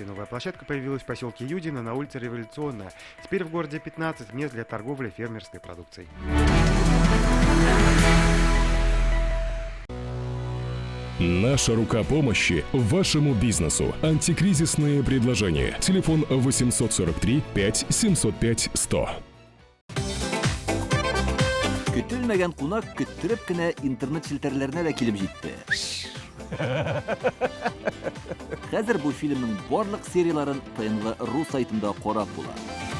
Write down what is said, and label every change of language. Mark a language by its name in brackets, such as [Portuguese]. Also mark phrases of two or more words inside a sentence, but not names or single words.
[Russian] Новая площадка появилась в поселке Юдино на улице Революционная. Теперь в городе 15 мест для торговли фермерской продукцией. Наша рука помощи вашему бизнесу. Антикризисные предложения. Телефон 843 5 705 100. [Tatar] Көтелмәгән кунак көттүреп кенә интернет челтәрләренә дә килеп җитте. Хәзер бу фильмның барлык серияларын ТНВ.ру сайтында карап була.